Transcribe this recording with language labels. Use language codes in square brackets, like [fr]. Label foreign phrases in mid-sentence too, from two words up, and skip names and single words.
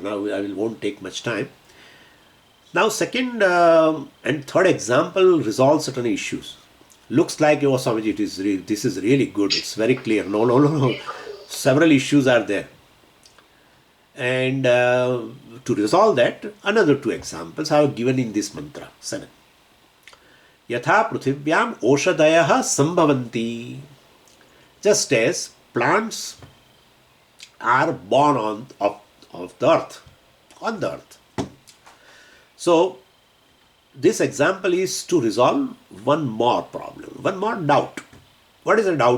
[en] Now I won't take much time. Now second and third example resolve certain issues. Looks like, oh Swamiji, this is really good. It's very clear. No. Several issues are there. And to resolve that, another two examples I have given in this mantra, 7. [sa] Yatha pruthivyam oshadayaha sambhavanti. [en] Just as plants are born of the earth, on the earth. So, this example is to resolve one more problem, one more doubt. What is the doubt?